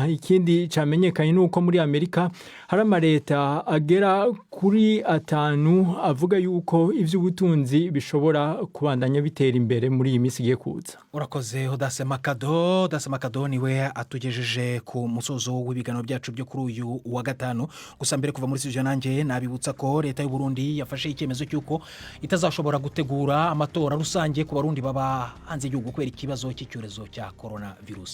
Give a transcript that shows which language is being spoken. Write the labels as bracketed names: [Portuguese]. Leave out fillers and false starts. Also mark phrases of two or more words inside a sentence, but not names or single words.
[Rundi] Ikindi camenyekanye nuko muri Amerika hari amareta agera kuri 5 avuga yuko ivy'ubutunzi bishobora kubandanya bitera imbere muri iyi minsi igiye kuza. [Kinyarwanda] Urakoze Odase Makado niwe atugejeje ku musozo w'ibiganiro byacu byo kuri uyu wa gatanu. Gusa mbere kuva muri studio nanjye nabibutsa ko leta y'u Burundi yafashe icyemezo cyuko itazashobora gutegura amatora rusange ku barundi baba hanze y'igihugu kubera ikibazo cy'icyorezo cya coronavirus.